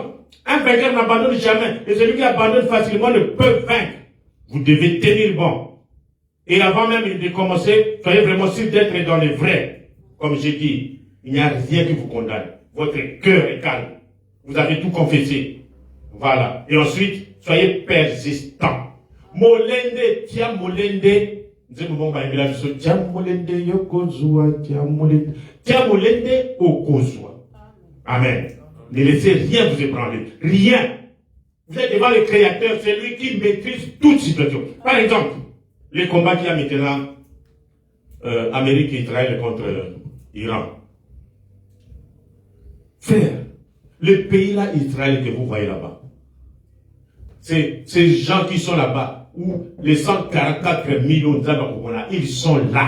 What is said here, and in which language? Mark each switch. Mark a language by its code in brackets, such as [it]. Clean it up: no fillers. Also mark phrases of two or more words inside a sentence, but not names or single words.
[fr] Un vainqueur n'abandonne jamais. Et celui qui abandonne facilement ne peut vaincre. Vous devez tenir bon. Et avant même de commencer, soyez vraiment sûr d'être dans le vrai. Comme j'ai dit, il n'y a rien qui vous condamne. Votre cœur est calme. Vous avez tout confessé. Voilà. Et ensuite, soyez persistant. [ln] Molende, tia molende. Tia molende yokozua, tia molende okozua. [fr] Amen. Ne laissez rien vous ébranler. Rien. Vous êtes devant le Créateur, c'est lui qui maîtrise toute situation. Par exemple, les combats qu'il y a maintenant, Amérique et Israël contre Iran. Frère, le pays là, Israël, que vous voyez là-bas, c'est ces gens qui sont là-bas, où les 144 millions d'Américains, ils sont là.